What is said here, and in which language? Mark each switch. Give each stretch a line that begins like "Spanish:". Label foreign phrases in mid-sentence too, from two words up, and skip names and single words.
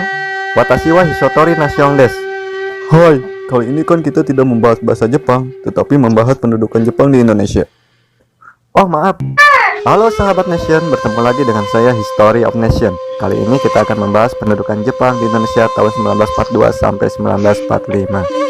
Japanese: Watashi wa Hisotori Nation desu.
Indonesian: Hai, kali ini kan kita tidak membahas bahasa Jepang, tetapi membahas pendudukan Jepang di Indonesia. Oh maaf. Halo sahabat Nation, bertemu lagi dengan saya History of Nation. Kali ini kita akan membahas pendudukan Jepang di Indonesia tahun 1942 sampai 1945.